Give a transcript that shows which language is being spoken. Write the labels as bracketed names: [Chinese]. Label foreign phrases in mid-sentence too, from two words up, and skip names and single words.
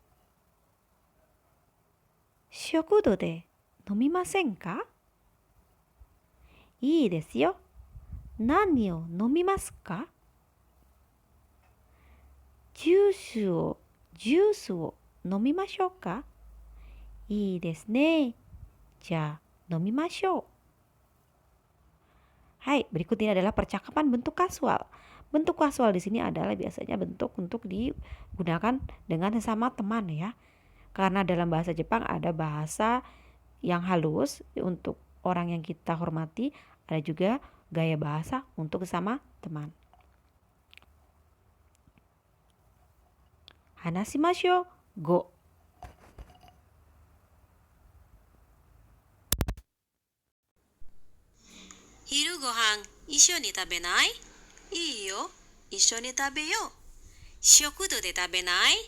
[Japanese] 食堂で飲みませんか? いいですよ. 何を飲みますか? ジュースを飲みましょうか？いいですね。じゃあ飲みましょう。 [Indonesian] Hai, berikut ini adalah percakapan bentuk kasual. Bentuk kasual di sini adalah biasanya bentuk untuk digunakan dengan sesama teman ya. Karena dalam bahasa Jepang ada bahasa yang halus untuk orang yang kita hormati, ada juga gaya bahasa untuk sesama teman. [Japanese] 話しましょう 5. 昼ごはん一緒に食べない？いいよ。一緒に食べよう。食堂で食べない？